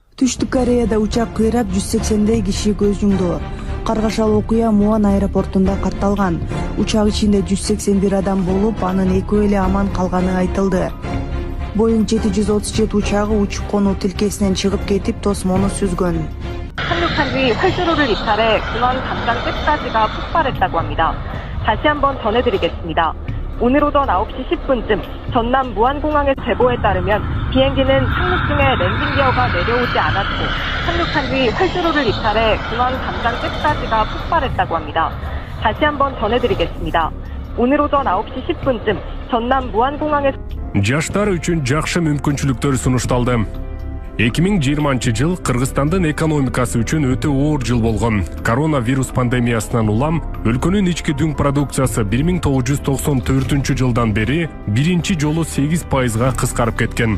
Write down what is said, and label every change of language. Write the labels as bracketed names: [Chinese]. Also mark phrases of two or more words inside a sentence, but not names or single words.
[Kyrgyz] Түштүк Кореяда учак кыйрап 180дей киши көз жумду. Каргашал окуя Муан аэропортунда катталган. Учак ичинде 181 адам болуп, анын экөө эле аман калганы айтылды. Boeing 737 учагы учуп-конуу тилкесинен чыгып кетип, тосмону сүзгөн. [Korean] 착륙한 뒤 활주로를 이탈해 공항 담장 끝까지가 폭발했다고 합니다. 다시 한번 전해드리겠습니다. 오늘 오전 9시 10분쯤 전남 무안공항의 제보에 따르면 비행기는 착륙 중에 랜딩 기어가 내려오지 않았고 착륙한 뒤 활주로를 이탈해 공항 담장 끝까지가 폭발했다고 합니다. 다시 한번 전해드리겠습니다. 오늘 오전 9시 10분쯤 전남 무안공항의 [Kyrgyz] Жаштар үчүн жакшы мүмкүнчүлүктөр сунушталды. 2020 жыл Кыргызстандын экономикасы үчүн өтө оор жыл болгон. Коронавирус пандемиясынан улам өлкөнүн ички дүң продукциясы 1994 жылдан бери биринчи жолу 8%га кыскарып кеткен.